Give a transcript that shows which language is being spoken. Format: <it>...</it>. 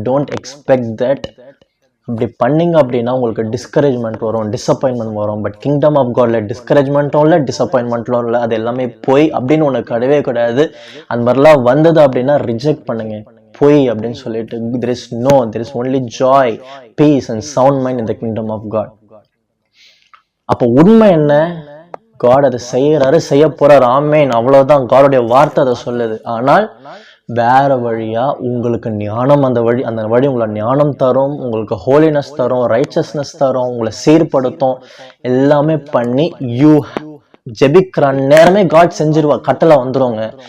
<en>Don't expect that.</en> <ta>இப்படி பண்ணீங்க அப்படின்னா உங்களுக்கு டிஸ்கரேஜ்மெண்ட் வரும், டிசப்பாயின்மெண்ட் வரும். பட் கிங்டம் ஆஃப் காட்ல டிஸ்கரேஜ்மெண்ட்டும் இல்லை, டிசப்பாயின்மெண்ட்டும் இல்லை. அது எல்லாமே போய் அப்படின்னு ஒன்று கிடையவே கிடையாது. அந்த மாதிரிலாம் வந்தது அப்படின்னா ரிஜெக்ட் பண்ணுங்க, போய் அப்படின்னு சொல்லிட்டு.</ta> <en>there is only joy, peace and sound mind in the kingdom of God.</en> <ta>அப்போ உண்மை என்ன? காட் அதை செய்யறாரு, செய்ய போறாரு, ஆமேன், அவ்வளவுதான். காடோடைய வார்த்தை அதை சொல்லுது. ஆனால் வேற வழியா உங்களுக்கு ஞானம், அந்த வழி உங்களை ஞானம் தரும், உங்களுக்கு ஹோலினஸ் தரும், ரைச்சஸ்னஸ் தரும், உங்களை சீர்படுத்தும். எல்லாமே பண்ணி ஜெபிக்கிற நேரமே காட் செஞ்சிருவா, கட்டளை வந்துருவாங்க.</ta>